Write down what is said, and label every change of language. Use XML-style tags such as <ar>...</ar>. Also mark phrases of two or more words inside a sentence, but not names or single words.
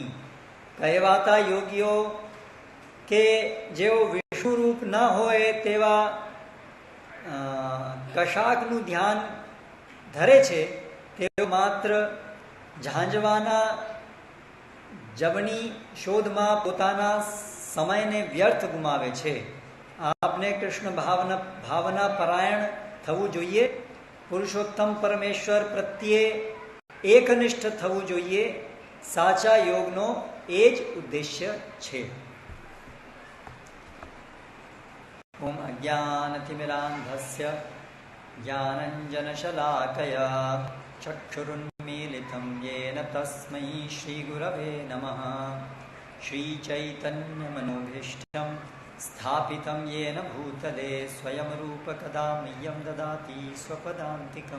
<gu>કહેવાતા યોગીઓ કે જેઓ વિષ્ણુ રૂપ ન હોય તેવા કશાકનું ધ્યાન ધરે છે, તેઓ માત્ર ઝાંઝવાના જબની શોધમાં પોતાના સમયને વ્યર્થ ગુમાવે છે. આપને કૃષ્ણ ભાવના પરાયણ થવું જોઈએ. પુરુષોત્તમ પરમેશ્વર પ્રત્યે એકનિષ્ઠ થવું જોઈએ. સાચા યોગનો એ જ ઉદ્દેશ્ય છે.</gu> <sa>ओम अज्ञानतिमिरान्धस्य ज्ञानञ्जनशलाकया चक्षुरुन्मीलितं येन तस्मै श्रीगुरवे नमः. श्रीचैतन्यमनोभीष्टं स्थापितं येन भूतले स्वयं रूपकदा मह्यं ददाति स्वपदान्तिकं.</sa>